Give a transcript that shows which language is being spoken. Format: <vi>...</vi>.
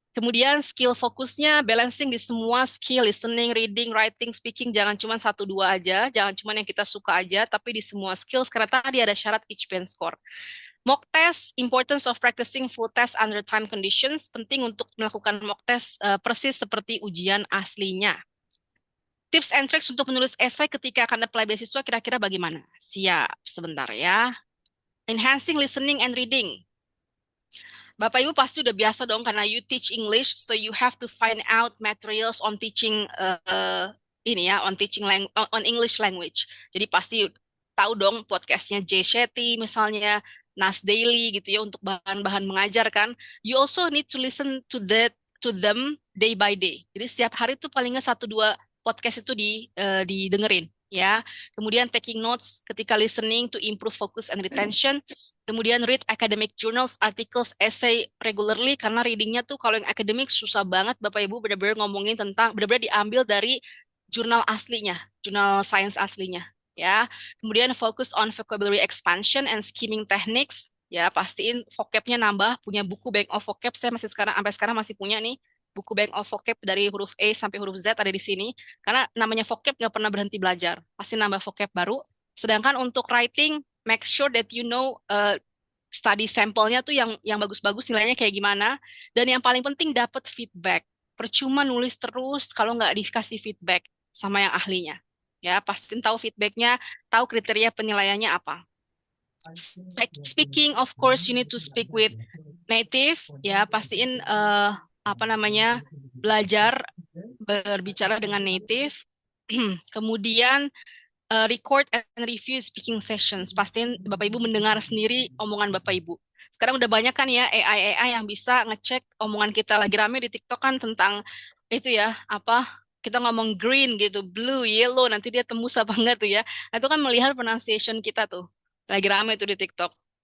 <id>Kemudian skill fokusnya balancing di semua skill, listening, reading, writing, speaking, jangan cuma satu dua aja, jangan cuma yang kita suka aja, tapi di semua skills karena tadi ada syarat each band score.</id> <en>Mock test, importance of practicing full test under time conditions,</en> <id>penting untuk melakukan mock test persis seperti ujian aslinya.</id> <en>Tips and tricks</en> <id>untuk menulis esai ketika akan apply beasiswa kira-kira bagaimana? Siap, sebentar ya.</id> <en>Enhancing listening and reading.</en> <id>Bapak Ibu pasti udah biasa dong karena</id> <en>you teach English, so you have to find out materials on teaching</en> <id>ini ya,</id> <en>on English language.</en> <id>Jadi pasti tahu dong podcastnya Jay Shetty misalnya, Nas Daily gitu ya untuk bahan-bahan mengajar kan.</id> <en>You also need to listen to them day by day.</en> <id>Jadi setiap hari tuh paling nggak 1-2 podcast itu didengerin ya. Kemudian</id> <en>taking notes</en> <id>ketika</id> <en>listening to improve focus and retention.</en> <id>Kemudian</id> <en>read academic journals, articles, essay regularly</en> <id>karena readingnya tuh kalau yang akademik susah banget Bapak Ibu benar-benar ngomongin tentang benar-benar diambil dari jurnal aslinya, jurnal sains aslinya ya. Kemudian</id> <en>focus on vocabulary expansion and skimming techniques</en> <id>ya, pastiin vocabnya nambah, punya buku bank of vocab saya sampai sekarang masih punya nih buku bank of vocab dari huruf A sampai huruf Z ada di sini karena namanya vocab nggak pernah berhenti belajar, pasti nambah vocab baru. Sedangkan untuk writing,</id> <en>make sure that you know study</en> <id>sampelnya tuh yang bagus-bagus nilainya kayak gimana. Dan yang paling penting dapat feedback. Percuma nulis terus kalau nggak dikasih feedback sama yang ahlinya. Ya, pastiin tahu feedbacknya, tahu kriteria penilaiannya apa.</id> <en>Speaking, of course, you need to speak with native.</en> <id>Ya, pastiin apa namanya belajar berbicara dengan native. Kemudian</id> <en>record and review speaking sessions.</en> <id>Pastiin Bapak Ibu mendengar sendiri omongan Bapak Ibu. Sekarang udah banyak kan ya AI yang bisa ngecek omongan kita. Lagi rame di TikTok kan tentang itu ya, apa kita ngomong green gitu, blue, yellow, nanti dia tembus apa enggak tuh ya. Nah, itu kan melihat pronunciation kita tuh. Lagi rame tuh di TikTok.</id>